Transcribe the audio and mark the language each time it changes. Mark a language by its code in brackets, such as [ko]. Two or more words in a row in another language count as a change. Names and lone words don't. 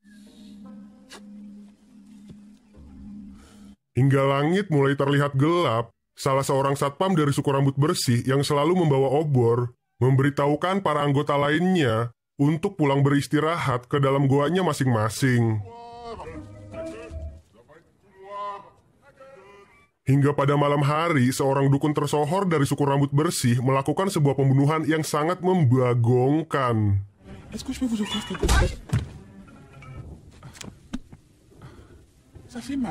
[id] Hingga langit mulai terlihat gelap, salah seorang satpam dari suku rambut bersih yang selalu membawa obor, memberitahukan para anggota lainnya untuk pulang beristirahat ke dalam goanya masing-masing. Hingga pada malam hari, seorang dukun tersohor dari suku rambut bersih melakukan sebuah pembunuhan yang sangat membagongkan. [fr] Est-ce que je peux vous offrir quelque chose? Ça fait mal.